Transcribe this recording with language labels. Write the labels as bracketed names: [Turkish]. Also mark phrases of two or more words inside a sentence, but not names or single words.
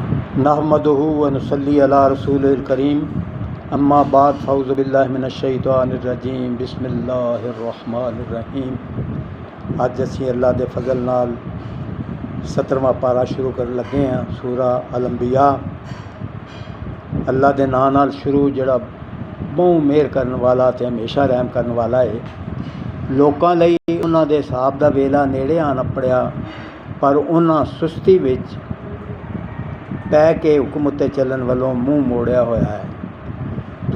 [Arabic] نحمده ونصلي على رسوله الكريم أما بعد فأعوذ بالله من الشيطان الرجيم بسم الله الرحمن الرحيم. [Punjabi] ਅਜ ਅਸੀਂ ਅੱਲਾਹ ਦੇ ਫ਼ਜ਼ਲ ਨਾਲ 17ਵਾਂ ਪਾਰਾ ਸ਼ੁਰੂ ਕਰ ਲਗੇ ਹਾਂ ਸੂਰਾ ਅਲ ਅੰਬੀਆ। ਅੱਲਾਹ ਦੇ ਨਾਂ ਨਾਲ ਸ਼ੁਰੂ ਜਿਹੜਾ ਬਹੁਤ ਮਿਹਰ ਕਰਨ ਵਾਲਾ ਤੇ ਹਮੇਸ਼ਾ ਰਹਿਮ ਕਰਨ ਵਾਲਾ ਹੈ। ਲੋਕਾਂ ਲਈ ਉਨ੍ਹਾਂ ਦੇ ਹਿਸਾਬ ਦਾ ਵੇਲਾ ਨੇੜੇ ਆਣ ਅੱਪੜਿਆ, ਪਰ ਉਨ੍ਹਾਂ ਸੁਸਤੀ ਵਿਚ ਪੈ ਕੇ ਹੁਕਮ ਉੱਤੇ ਚੱਲਣ ਵਾਲੋਂ ਮੂੰਹ ਮੋੜਿਆ ਹੋਇਆ ਹੈ।